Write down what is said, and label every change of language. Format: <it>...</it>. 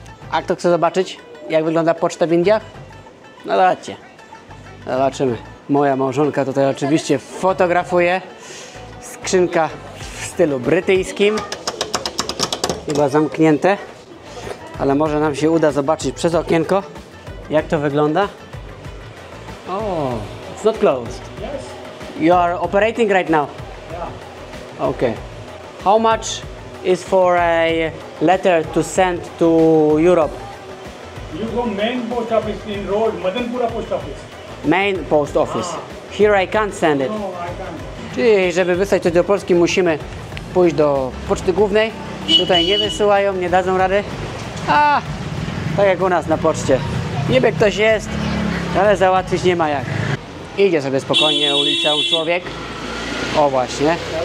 <pl>A kto chce zobaczyć, jak wygląda poczta w Indiach? No dajcie. Zobaczymy. Moja małżonka tutaj oczywiście fotografuje. Skrzynka w stylu brytyjskim. Chyba zamknięte. Ale może nam się uda zobaczyć przez okienko, jak to wygląda.</pl> <en>Oh, it's not closed. You are operating right now? Yeah. Okay. How much is for a letter to send to Europe? You go main post office in road, Madanpura post office. Main post office. Here I can't send it. No, I can't.</en> <pl>Czyli żeby wysłać coś do Polski, musimy pójść do poczty głównej. Tutaj nie wysyłają, nie dadzą rady. A, tak jak u nas na poczcie. Niby ktoś jest, ale załatwić nie ma jak. Idzie sobie spokojnie ulicą człowiek. O właśnie.</pl>